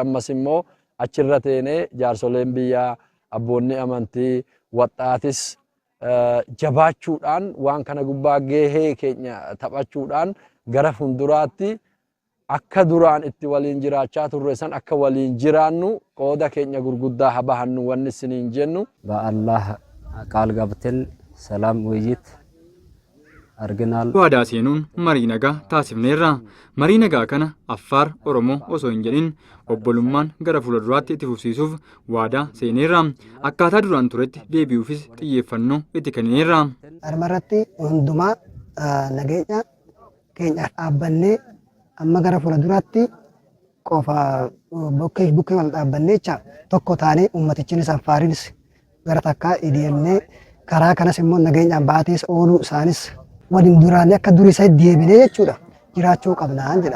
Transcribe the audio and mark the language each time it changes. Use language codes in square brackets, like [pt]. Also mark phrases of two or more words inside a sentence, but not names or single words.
[om] Ammas immoo achirra teenee jaarsoleen biyyaa, abboonni amantii, waxxaatis jabaachuudhaan waan kana gubbaa gahee keenya taphachuudhaan gara fuulduraatti akka duraan itti waliin jiraachaa turre san akka waliin jiraannu qooda keenya gurguddaa haa bahannu wanni isiniin jennu. [am] በአላህ ቃል ገብተን ሰላም ውይይት arginaal. [om] Waadaa seenuun marii nagaa taasifneerra. Marii nagaa kana Affaar Oromoo osoo hin jedhin obbolummaan gara fuulduraatti itti fufsiisuuf waadaa seeneerra. Akkaataa duraan turetti deebi'uufis xiyyeeffannoo itti kennineerra. Armarratti hundumaa nageenya keenya dhaabbannee amma gara fuulduraatti qofa bukkee wal dhaabbannee tokko taanee ummatichinis Affaarinis gara takkaa idiyeemnee karaa kanas immoo nageenyaan baatees ooluu isaanis waliin duraanii akka durii isaa deebinee jechuudha jiraachuu qabnaan jedhaan.